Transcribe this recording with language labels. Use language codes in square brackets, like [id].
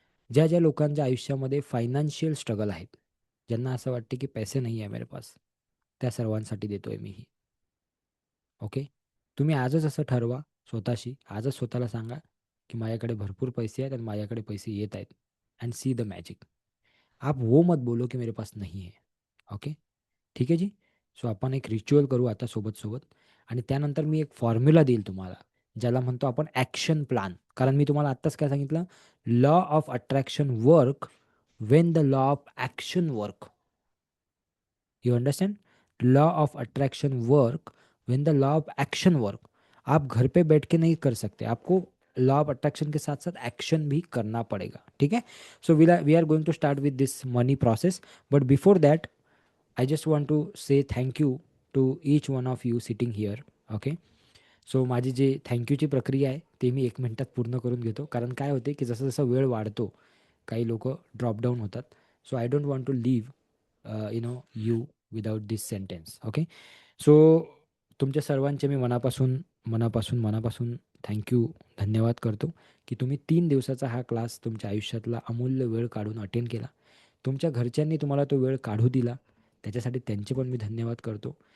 [mr] ज्या ज्या लोकांच्या आयुष्यामध्ये फायनान्शियल स्ट्रगल आहेत, ज्यांना असं वाटते की पैसे नाही आहे मेरे पास, त्या सर्वांसाठी देतोय मी ही. ओके, तुम्ही आजच असं ठरवा स्वतःशी, आजच स्वतःला सांगा की माझ्याकडे भरपूर पैसे आहेत आणि माझ्याकडे पैसे येत आहेत. [en] And see the magic. [hi] आप वो मत बोलो की मेरे पास नहीं है. [mr] ओके, ठीक आहे जी. सो आपण एक रिच्युअल करू आता सोबत सोबत, आणि त्यानंतर मी एक फॉर्म्युला देईल तुम्हाला, ज्याला म्हणतो आपण ॲक्शन प्लॅन. कारण मी तुम्हाला आत्ताच काय सांगितलं, [en] Law of attraction work when the law of action work. You understand? Law of attraction work when the law of action work. [hi] आप घर पे बैठ के नहीं कर सकते, आपको लॉ ऑफ अट्रैक्शन के साथ साथ एक्शन भी करना पड़ेगा. ठीक है. [en] So we are going to start with this money process, but before that I just want to say thank you to each one of you sitting here. [mr] Okay, so माझी जी थँक्यूची प्रक्रिया आहे ते मी 1 मिनिटात पूर्ण करून घेतो. कारण काय होते की जसं जसं वेळ वाढतो काही लोक ड्रॉपडाऊन होतात. [en] So I don't want to leave you without this sentence. [mr] Okay, so तुमच्या सर्वांचे मी मनापासून मनापासून मनापासून थँक्यू, धन्यवाद करतो की तुम्ही 3 दिवसाचा हा क्लास तुमच्या आयुष्यातला अमूल्य वेळ काढून अटेंड केला. तुमच्या घरच्यांनी तुम्हाला तो वेळ काढू दिला, त्याच्यासाठी त्यांचे पण मी धन्यवाद करतो.